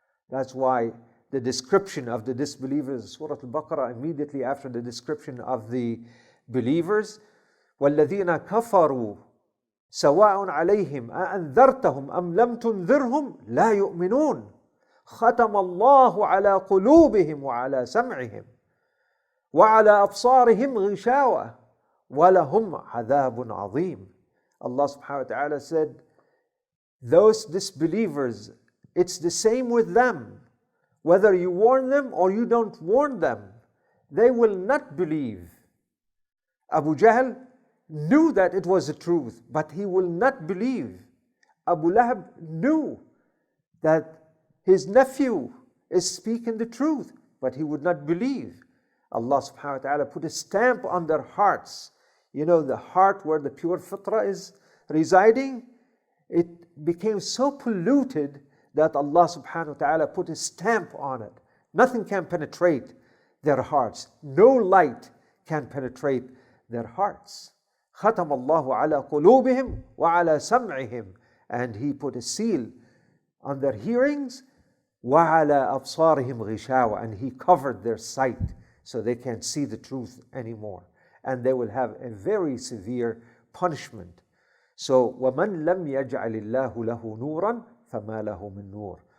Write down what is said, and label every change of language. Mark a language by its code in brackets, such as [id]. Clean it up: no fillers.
[en] That's why the description of the disbelievers, Surah Al-Baqarah, immediately after the description of the believers, [ar] وَالَّذِينَ كَفَرُوا سواء عليهم أأنذرتهم أم لم تنذرهم لا يؤمنون ختم الله على قلوبهم وعلى سمعهم وعلى أبصارهم غشاوة ولهم عذاب عظيم. [en] Allah subhanahu wa ta'ala said, those disbelievers, it's the same with them. Whether you warn them or you don't warn them, they will not believe. Abu Jahl knew that it was the truth, but he will not believe. Abu Lahab knew that his nephew is speaking the truth, but he would not believe. Allah subhanahu wa ta'ala put a stamp on their hearts. You know, the heart where the pure fitrah is residing, it became so polluted that Allah subhanahu wa ta'ala put a stamp on it. Nothing can penetrate their hearts. No light can penetrate their hearts. [ar] ختم الله على قلوبهم وعلى سمعهم. [en] And He put a seal on their hearings. [ar] وعلى أبصارهم غشاوة. [en] And He covered their sight so they can't see the truth anymore. And they will have a very severe punishment. [ar] So وَمَنْ لَمْ يَجْعَلِ اللَّهُ لَهُ نُورًا فَمَا لَهُ مِن نُور.